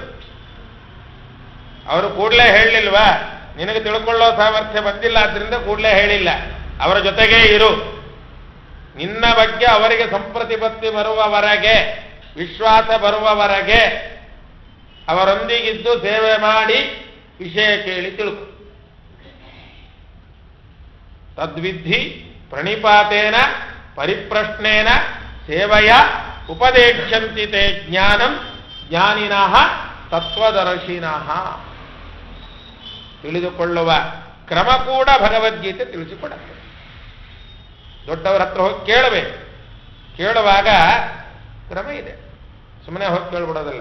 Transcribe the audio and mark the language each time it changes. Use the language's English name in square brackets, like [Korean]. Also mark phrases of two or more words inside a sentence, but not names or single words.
[Kannada] ಅವರು ಕೂಡಲೇ ಹೇಳಲಿಲ್ವಾ, ನಿನಗೆ ತಿಳ್ಕೊಳ್ಳೋ ಸಾಮರ್ಥ್ಯ ಬಂದಿಲ್ಲ, ಆದ್ರಿಂದ ಕೂಡಲೇ ಹೇಳಿಲ್ಲ. ಅವರ ಜೊತೆಗೇ ಇರು. ನಿನ್ನ ಬಗ್ಗೆ ಅವರಿಗೆ ಸಂಪ್ರತಿಪತ್ತಿ ಬರುವವರೆಗೆ, ವಿಶ್ವಾಸ ಬರುವವರೆಗೆ ಅವರೊಂದಿಗಿದ್ದು ಸೇವೆ ಮಾಡಿ ವಿಷಯ ಕೇಳಿ ತಿಳ್ಕೊ. [Sanskrit] ತದ್ವಿಧಿ ಪ್ರಣಿಪಾತೇನ ಪರಿಪ್ರಶ್ನೇನ ಸೇವೆಯ ಉಪದೇಶಂತಿ ತೇ ಜ್ಞಾನಂ ಜ್ಞಾನಿನಃ ತತ್ವದರ್ಶಿನಃ. [Kannada] ತಿಳಿದುಕೊಳ್ಳುವ ಕ್ರಮ ಕೂಡ ಭಗವದ್ಗೀತೆ ತಿಳಿಸಿಕೊಡುತ್ತೆ. ದೊಡ್ಡವರ ಹತ್ರ ಹೋಗಿ ಕೇಳಬೇಕು. ಕೇಳುವಾಗ ಕ್ರಮ ಇದೆ, ಸುಮ್ಮನೆ ಹೋಗಿ ಕೇಳ್ಬಿಡೋದಲ್ಲ.